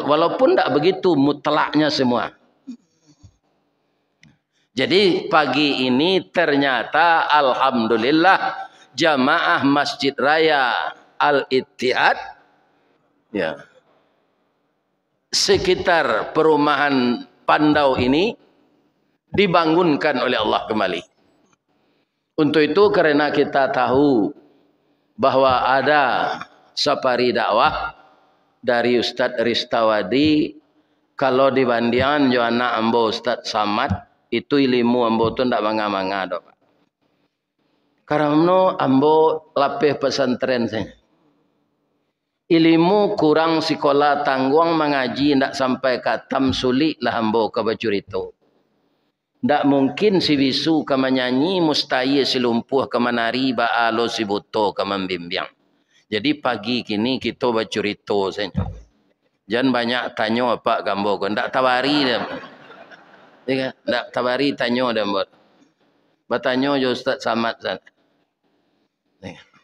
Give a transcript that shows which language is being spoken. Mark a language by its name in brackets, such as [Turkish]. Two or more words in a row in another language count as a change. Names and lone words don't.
[Indonesian] Walaupun tidak begitu mutlaknya semua. Jadi pagi ini ternyata alhamdulillah jamaah Masjid Raya Al-Ittihad ya, sekitar perumahan Pandau ini dibangunkan oleh Allah kembali. Untuk itu karena kita tahu bahwa ada safari dakwah dari Ustadz Ristawadi, kalau dibandingkan [Minangkabau] jo anak ambo Ustadz Samad, itu ilmu ambo tu ndak manga-manga dok. Karena ambo lapeh pesantren saya. Ilmu kurang sekolah tangguang mengaji ndak sampai katam sulit lah ambo ke bacurito. Ndak mungkin si bisu ke menyanyi, mustahil si lumpuh ke menari, baalo si buto ke membimbing. Jadi pagi kini kita bacurito saya. Jangan banyak tanya apa gambo ko, ndak tawari dah. Ya, ndak tabari tanya dah buat. Bertanya jo Ustaz Samad sana.